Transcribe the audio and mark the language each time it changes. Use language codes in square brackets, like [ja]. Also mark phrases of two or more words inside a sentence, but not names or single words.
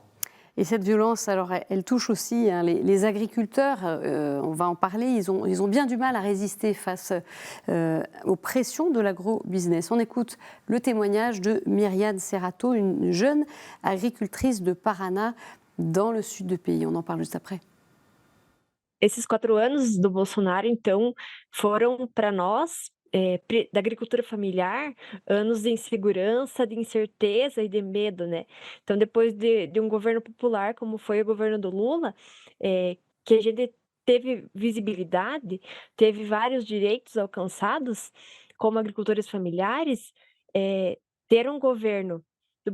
[fr] Et cette violence, alors, elle touche aussi les agriculteurs, on va en parler, ils ont bien du mal à résister face aux pressions de l'agro-business. On écoute le témoignage de Myriam Serrato, une jeune agricultrice de Paraná, dans le sud du pays. On en parle juste après. [pt] Esses 4 anos do Bolsonaro, então, foram para nós, da agricultura familiar, anos de insegurança, de incerteza e de medo, né? Então, depois de um governo popular, como foi o governo do Lula, que a gente teve visibilidade, teve vários direitos alcançados, como agricultores familiares, ter um governo do